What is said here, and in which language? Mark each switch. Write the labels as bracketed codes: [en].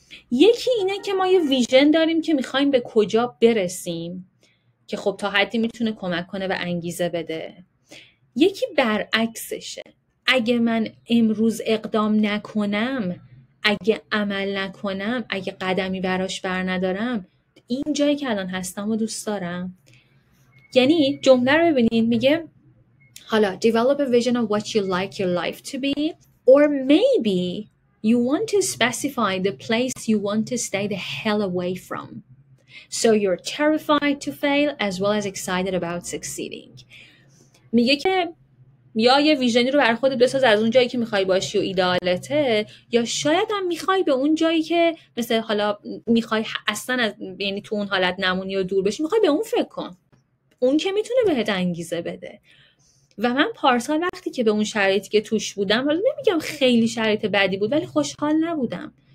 [fa] یکی اینه که ما یه ویژن داریم که میخوایم به کجا برسیم که خب تا حدی میتونه کمک کنه و انگیزه بده. یکی برعکسشه. اگه من امروز اقدام نکنم، اگه عمل نکنم، اگه قدمی براش بر ندارم، این جایی که الان هستم و دوست دارم. یعنی جمله رو ببینید، میگه حالا [en] develop a vision of what you like your life to be, or maybe you want to specify the place you want to stay the hell away from. So you're terrified to fail as well as excited about succeeding. [fa] میگه که یا یه ویژنی رو برای خودت بساز از اون جایی که میخوای باشی و ایدئالته، یا شاید هم میخوای به اون جایی که مثل حالا میخوای اصلا از یعنی تو اون حالت نمونی و دور بشی، میخوای به اون فکر کن. اون که میتونه بهت انگیزه بده. و من پارسال وقتی که به اون شرایطی که توش بودم، حالا نمیگم خیلی شرایط بدی بود ولی خوشحال نبودم.